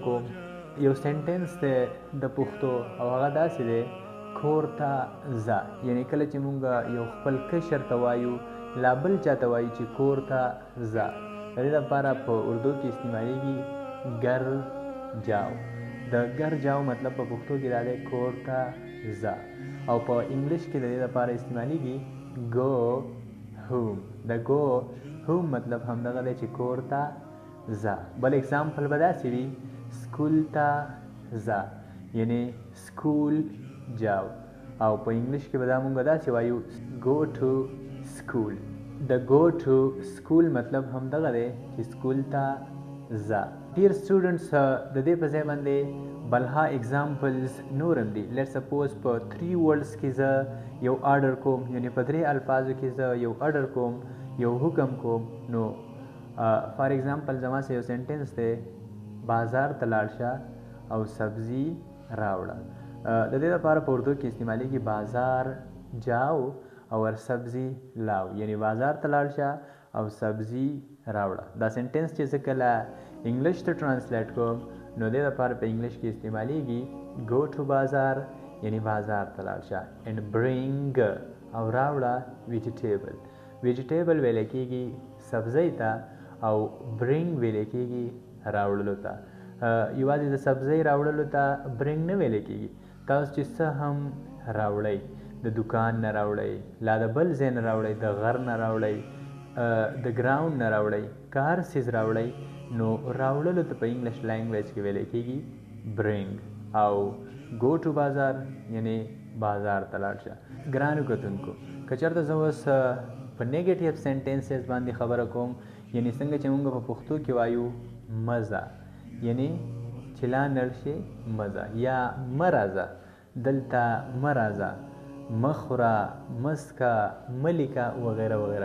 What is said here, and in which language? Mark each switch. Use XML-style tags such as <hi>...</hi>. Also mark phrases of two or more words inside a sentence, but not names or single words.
<ps>یو سنټنس دی د پښتو او هغه داسې دی کورتا ځه، یعنی کله چې مونږ یو خپل کشر ته وایو لا بل چاته وایو چې کورتا ځه. د دې لپاره په اردو کې استعمالیږي</ps> <ur>ګر جاو.</ur> <ps>د</ps> <ur>ګر جاو</ur> <ps>مطلب په پښتو کې دا دی کورتا ځه، او په انګلیش کې د دې لپاره استعمالیږي</ps> <en>go home.</en> <ps>د</ps> <en>go home</en> <ps>مطلب همدغه دی چې کورتا ځه. بل اگزامپل به داسې وي سکول ته ځه، یعنی</ps> <ur>سکول جاو،</ur> <ps>او په انګلیش کې به دا مونږ داسې وایو</ps> <en>go to school.</en> <ps>د</ps> <en>go to school</en> <ps>مطلب همدغه دی چې سکول ته ځه. ډیر سټوډنټس د دې په ځای باندې بلها اگزامپلز نور هم دي.</ps> <en>let suppose</en> <ps>په 3 ورډز کې زه یو آرډر کوم، یعنی په 3 الفاظو کې زه یو آرډر کوم، یو حکم کوم. نو</ps> <en>for example</en> <ps>زما سره یو سنټنس دی بازار ته لاړ شه او سبزي راوړه. د دې لپاره په اردو کې استعمالیږي</ps> <ur>بازار جاو اور سبزي لاو،</ur> <ps>یعنی بازار ته لاړ شه او سبزي راوړه. دا سنټنس چې زه کله انګلیش ته ټرانسلیټ کوم نو دې لپاره په انګلیش کې استعمالیږي</ps> <en>go to</en> <ps>بازار، یعنی بازار ته لاړ شه،</ps> <en>and bring</en> <ps>او راوړه</ps> <en>vegetable.</en> <ps>vegetable ویل کېږي سبزی ته او bring ویل کېږي راوړلو ته. یوازې د سبزی راوړلو ته bring نه ویل کېږي. تاسو چې څه هم راوړئ، د دکان نه راوړئ، لا د بل ځای نه راوړئ، د غر نه راوړئ، د ګراوند نه راوړئ، که هر څیز راوړئ نو راوړلو ته په</ps> <en>English language</en> <ps>کې ویل کېږي bring. او</ps> <en>go to</en> <ps>بازار یعنی بازار ته لاړ شه. ګرانو کتونکو، که چېرته زه اوس په</ps> <en>negative sentences</en> <ps>باندې خبره کوم، یعنی څنګه چې موږ په پښتو کې وایو مزه، یعنی چې لا نړ شي مزه، یا مرزه، دلته مرزه، مخوره، مسکه، ملیکه وغیره وغیره.</ps>